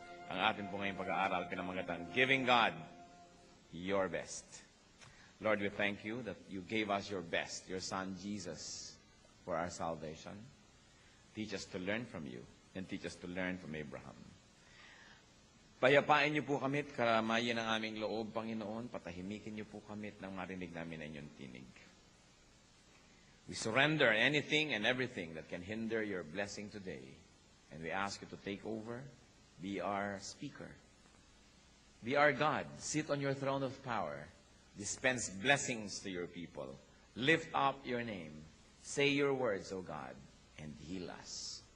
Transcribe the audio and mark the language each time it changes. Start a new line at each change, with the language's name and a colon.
Filipino: Ang atin po ngayong pag-aaral pinamagatan,
English: Giving God Your Best. Lord, we thank you that you gave us your best, your Son Jesus, for our salvation. Teach us to learn from you, and teach us to learn from Abraham.
Filipino: Payapain niyo po kami at karamayan ng aming loob, Panginoon. Patahimikin niyo po kami at nang marinig namin ang inyong tinig.
English: We surrender anything and everything that can hinder your blessing today. And we ask you to take over, be our speaker. Be our God. Sit on your throne of power. Dispense blessings to your people. Lift up your name. Say your words, O God, and heal us.